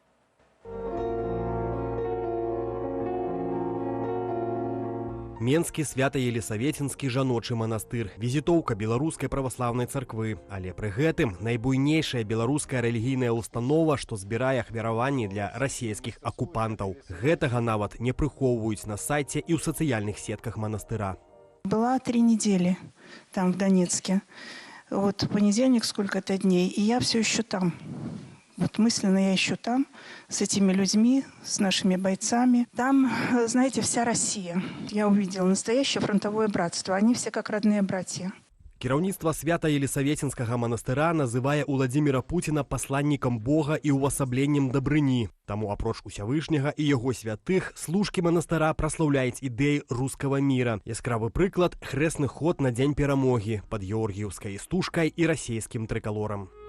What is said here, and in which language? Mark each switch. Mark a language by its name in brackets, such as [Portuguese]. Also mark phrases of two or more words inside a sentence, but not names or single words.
[Belarusian] Менскі Свята-Елісаветінскі жаночы манастыр, візітоўка беларускай праваслаўнай царквы. Але пры гэтым найбуйнейшая беларуская рэлігійная установа, што збірае ахвяраванні для расійскіх акупантаў. Гэтага нават не прыхоўваюць на сайце і ў сацыяльных сетках манастыра. [Russian] Была 3 недели там, в Донецке. Вот понедельник, сколько-то дней, и я все еще там. Вот мысленно я еще там, с этими людьми, с нашими бойцами. Там, знаете, вся Россия. Я увидела настоящее фронтовое братство. Они все как родные братья. [Belarusian] Кіраўніцтва Свята-Елісаветінскага манастыра называе Уладзіміра Пуціна пасланнікам Бога і ўвасабленнем дабрыні. Таму апроч Усявышняга і яго святых, служкі манастыра праслаўляюць ідэі рускага міра. Яскравы прыклад – хрэсны ход на Дзень перамогі пад георгіеўскай істужкай і расійскім трыкалорам.